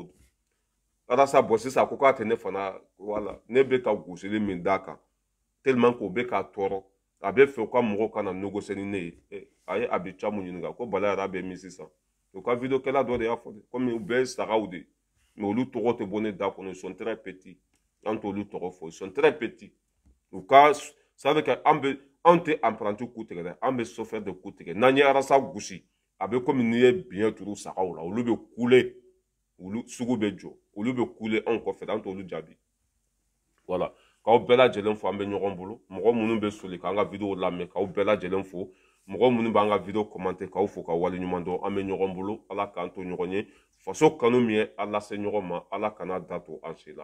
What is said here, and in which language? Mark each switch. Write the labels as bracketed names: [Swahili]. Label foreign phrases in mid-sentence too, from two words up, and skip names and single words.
[Bambara] dun Arasa bɔ sisan a ko k'a tɛ ne fana wala ne bɛ ka gosili min d'a kan tellement k'o bɛ k'a tɔɔrɔ a bɛ fɛ u ka mɔgɔw kana négocier ni ne ye a ye Abicha mun ɲininka ko Bala yɛrɛ bɛ min sisan u ka vidéo kɛla dɔ de y'a fɔ de komi u bɛɛ ye sagaw de mais olu tɔgɔ tɛ bɔ ne da kɔnɔ [French] ils sont très petits [Bambara] an t'olu tɔgɔ fɔ [French] ils sont très [Bambara] petits u ka [French] ça veut dire que [Bambara] an tɛ apprenti ku tigɛ dɛ an bɛ chauffeur de ku tigɛ n'an ye Arasa gosi a bɛ komi n'i ye biɲɛ turu sagaw la olu bɛ kule olu sugu bɛ jɔ olu bɛ kule anw kɔfɛ an t'olu jaabi voilà k'aw bɛɛ lajɛlen fo an bɛ ɲɔgɔn bolo mɔgɔ minnu bɛ soli k'an ka vidéo lamɛn k'aw bɛɛ lajɛlen fo mɔgɔ minnu b'an ka vidéo commenter k'aw fo ka waleɲuman dɔn an bɛ ɲɔgɔn bolo ala k'an to ɲɔgɔn ye faso kanu min ye ala se ɲɔgɔn ma ala kana da to an si la